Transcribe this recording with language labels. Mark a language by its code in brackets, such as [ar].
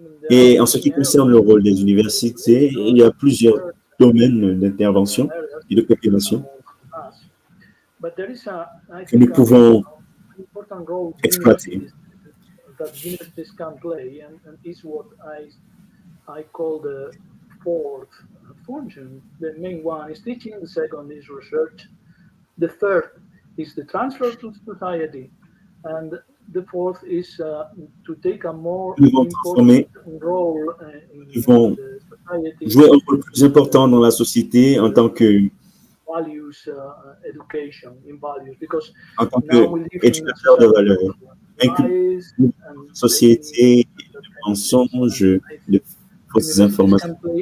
[fr] Et en ce qui concerne le rôle des universités, il y a plusieurs domaines d'intervention et de coopération que nous pouvons exploiter. [en] I call the fourth function. The main one is teaching, the second is research, the third is the transfer to society, and the fourth is to take a more important role in the society. [fr] Jouer un rôle plus important dans la société en tant que [en] values education in values because [fr] en tant qu'éducateur de valeurs, une société de mensonges, de fausses informations.